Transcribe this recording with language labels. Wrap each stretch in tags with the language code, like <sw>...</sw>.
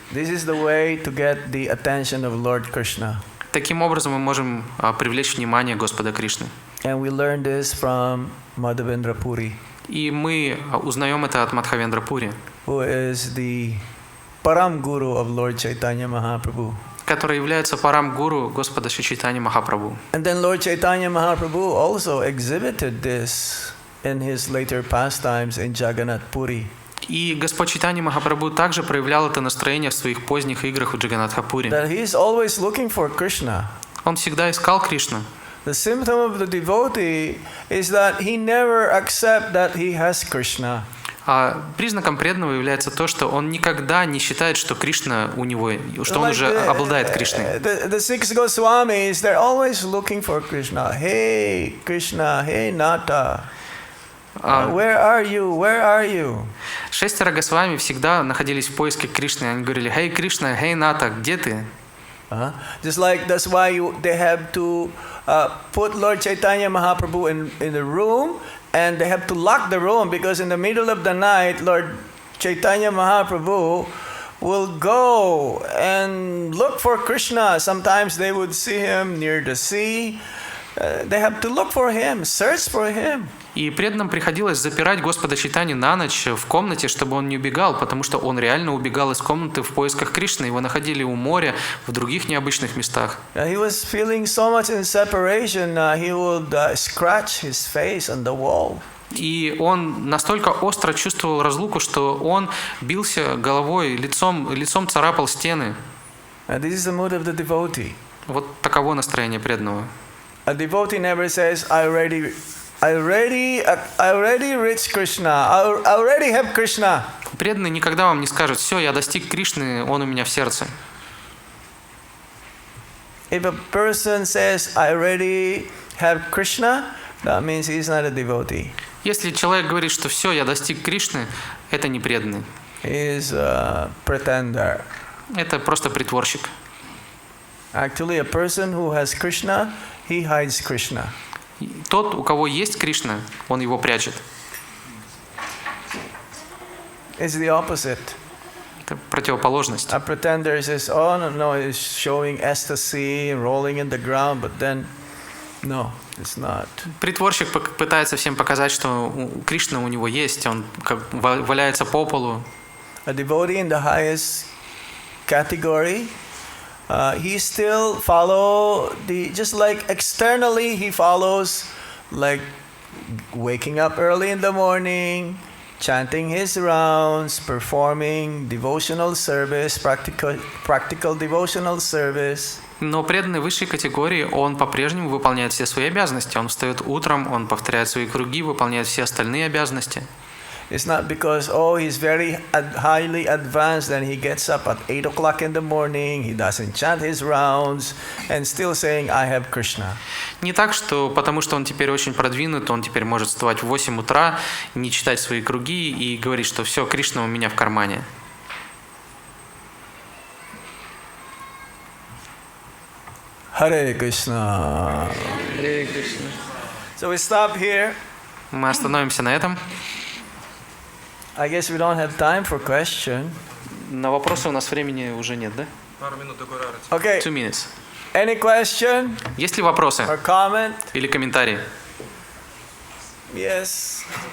<en>This is the way to get the attention of Lord Krishna.</en> <ru>Таким образом мы можем привлечь внимание Господа Кришны.</ru> <en>And we learn this from Madhavendra Puri,</en> <ru>И мы узнаем это от Мадхавендра Пури,</ru> <en>who is the Param Guru of Lord Chaitanya Mahaprabhu.</en> <ru>который является парам-гуру Господа Шри Чайтаньи Махапрабху.</ru> <en>And then Lord Chaitanya Mahaprabhu also exhibited this in his later pastimes in Jagannath Puri.</en> <ru>И Господь Чайтанья Махапрабху также проявлял это настроение в своих поздних играх в Джаганнатхапури.</ru> <en>That he is always looking for Krishna.</en> <ru>Он всегда искал Кришну.</ru> <en>The symptom of the devotee is that he never accepts that he has Krishna.</en> <ru>А признаком преданного является то, что он никогда не считает, что Кришна у него, что он уже обладает Кришной.</ru> <en>The six Goswamis, they're always looking for Krishna. Hey Krishna, hey Nata. Where are you? Where are you?</en> <ru>6 Госвами всегда находились в поиске Кришны. Они говорили: «Hey Кришна, hey Ната, где ты?»</ru> <en>Just like that's why they have to put Lord Chaitanya Mahaprabhu in the room, and they have to lock the room, because in the middle of the night, Lord Chaitanya Mahaprabhu will go and look for Krishna. Sometimes they would see him near the sea. They have to look for him, search for him.</en> <ru>И преданным приходилось запирать Господа Чайтанью на ночь в комнате, чтобы он не убегал, потому что он реально убегал из комнаты в поисках Кришны. Его находили у моря, в других необычных местах.</ru> <en>He was feeling so much in separation, he would scratch his face on the wall.</en> <ru>И он настолько остро чувствовал разлуку, что он бился головой, лицом царапал стены.</ru> <en>This is the mood of the devotee.</en> <ru>Вот таково настроение преданного.</ru> <en>A devotee never says, I already reached Krishna. I already have Krishna.</en> <ru>Преданный никогда вам не скажет: все, я достиг Кришны, он у меня в сердце.</ru> <en>If a person says, I already have Krishna, that means he's not a devotee.</en> <ru>Если человек говорит, что все, я достиг Кришны, это не преданный.</ru> <en>He is a pretender.</en> <ru>Это просто притворщик.</ru> <en>Actually, a person who has Krishna, he hides Krishna.</en> <ru>Тот, у кого есть Кришна, он его прячет.</ru> <en>It's the opposite.</en> <ru>Это противоположность.</ru> <en>A pretender says, oh no, he's showing ecstasy, rolling in the ground, but then, no, it's not.</en> <ru>Притворщик пытается всем показать, что Кришна у него есть, он как валяется по полу.</ru> <en>A devotee in the highest category, he still just like externally he follows, like waking up early in the morning, chanting his rounds, performing devotional service, practical devotional service.</en> <ru>Но преданный высшей категории, он по-прежнему выполняет все свои обязанности. Он встает утром, он повторяет свои круги, выполняет все остальные обязанности.</ru> <en>It's not because, he's very highly advanced and he gets up at 8 o'clock in the morning, he doesn't chant his rounds and still saying, I have Krishna.</en> <ru>Не так, что потому что он теперь очень продвинут, он теперь может вставать в 8 утра, не читать свои круги и говорить, что все, Кришна у меня в кармане.</ru> <sa>Hare Krishna. Hare Krishna.</sa> <en>So we stop here.</en> <ru>Мы остановимся на этом.</ru> <en>I guess we don't have time for question.</en> <ru>На вопросы у нас времени уже нет, да? Пару минут такой рарити.</ru> <en>Okay. 2 minutes. Any question</en> <ru>Есть ли вопросы</ru> <en>or comment?</en> <ru>или комментарии?</ru> <en>Yes.</en>